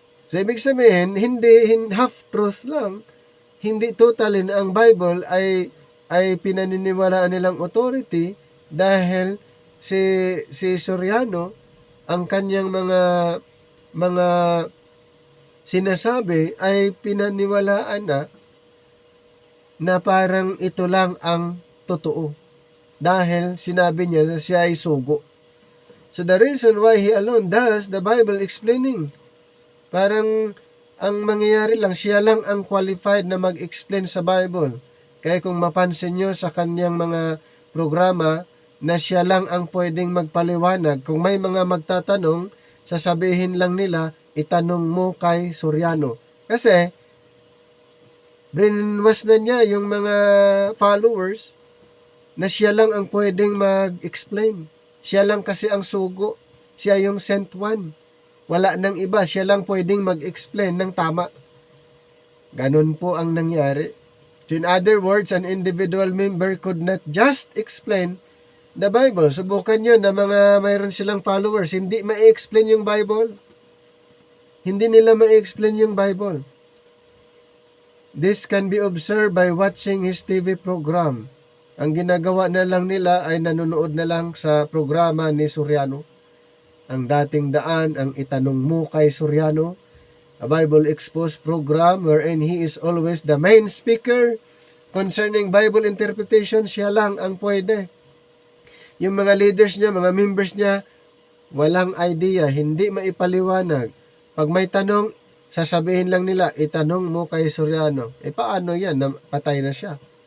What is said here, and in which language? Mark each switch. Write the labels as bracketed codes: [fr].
[tl] So, ibig sabihin, [en] half truth [tl] lang, hindi totally na ang Bible ay pinaniniwalaan nilang authority, dahil si Soriano, ang kanyang mga sinasabi ay pinaniwalaan na parang ito lang ang totoo, dahil sinabi niya na siya ay sugo. [en] So the reason why he alone does the Bible explaining, [tl] parang ang mangyayari lang, siya lang ang qualified na mag-explain sa Bible. Kaya kung mapansin nyo sa kanyang mga programa, na siya lang ang pwedeng magpaliwanag. Kung may mga magtatanong, sasabihin lang nila, itanong mo kay Soriano. Kasi, brainwash na niya yung mga followers na siya lang ang pwedeng mag-explain. Siya lang kasi ang sugo. Siya yung [en] sent one. [tl] Wala nang iba. Siya lang pwedeng mag-explain ng tama. Ganun po ang nangyari. [en] So in other words, an individual member could not just explain the Bible. [tl] Subukan nyo na mga mayroon silang followers. Hindi ma-explain yung Bible. Hindi nila ma-explain yung Bible. [en] This can be observed by watching his TV program. [tl] Ang ginagawa na lang nila ay nanonood na lang sa programa ni Soriano. [en] Ang dating daan, [tl] ang itanong mo kay Soriano, [en] a Bible Exposed program wherein he is always the main speaker concerning Bible interpretation. [tl] Siya lang ang pwede. Yung mga leaders niya, mga members niya, walang idea, hindi maipaliwanag. Pag may tanong, sasabihin lang nila, itanong mo kay Soriano. Paano yan? Patay na siya.